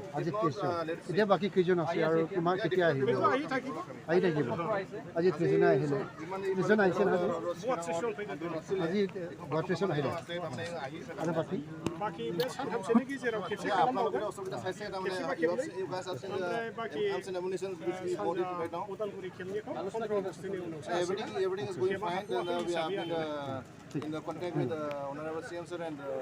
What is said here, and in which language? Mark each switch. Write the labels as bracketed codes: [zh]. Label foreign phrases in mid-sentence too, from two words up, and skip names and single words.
[as] আজি 30জন, এতিয়া বাকী কেইজন আছে আৰু কিমান কেতিয়া আহিব? আহি থাকিব। আজি 30জন আহিলে, 30জন আহিছে না? আজি 32জন আহিলে আৰু বাকী [brx] सानथामसोनि गेजेराव खेबसे खालामबावगोन। उदालगुरि खेबनिखौ 15 आगस्टनि उनावसो [en] everything is going fine, and we are in the contact with the Honorable CM sir and